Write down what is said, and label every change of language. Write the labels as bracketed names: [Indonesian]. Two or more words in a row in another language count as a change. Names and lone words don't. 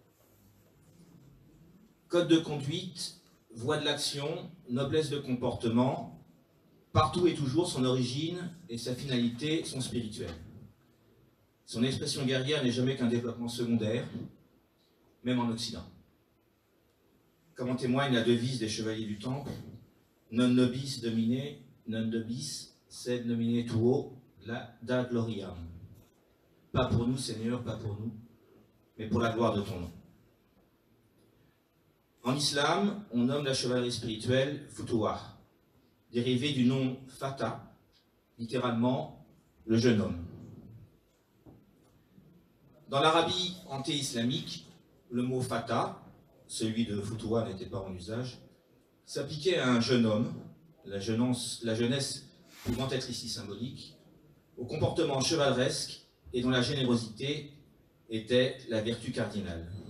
[French] Code de conduite, voie de l'action, noblesse de comportement, partout et toujours son origine et sa finalité sont spirituelles. Son expression guerrière n'est jamais qu'un développement secondaire, même en Occident. Comme en témoigne la devise des chevaliers du Temple, [Latin] non nobis domine, non nobis, sed nomine tuo, la da gloriam. [French] Pas pour nous, Seigneur, pas pour nous, mais pour la gloire de ton nom. En islam, on nomme la chevalerie spirituelle Futuwah, dérivé du nom Fata, littéralement le jeune homme. Dans l'Arabie anté-islamique, le mot Fata, celui de Futuwah n'était pas en usage, s'appliquait à un jeune homme, la jeunesse pouvant être ici symbolique, au comportement chevaleresque et dont la générosité était la vertu cardinale.